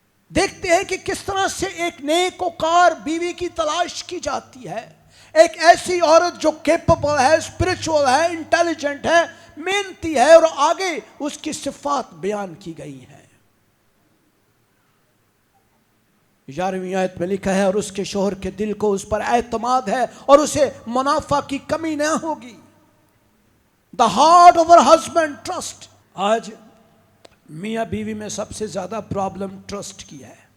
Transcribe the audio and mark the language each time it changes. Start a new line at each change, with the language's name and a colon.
Urdu: دیکھتے ہیں کہ کس طرح سے ایک نیک وقار بیوی کی تلاش کی جاتی ہے, ایک ایسی عورت جو کیپبل ہے, اسپرچول ہے, انٹیلیجنٹ ہے, محنتی ہے, اور آگے اس کی صفات بیان کی گئی ہیں. 11ویں آیت میں لکھا ہے, اور اس کے شوہر کے دل کو اس پر اعتماد ہے, اور اسے منافع کی کمی نہ ہوگی.
English: The heart of her husband trust.
Urdu: آج میاں بیوی میں سب سے زیادہ پرابلم ٹرسٹ کی ہے.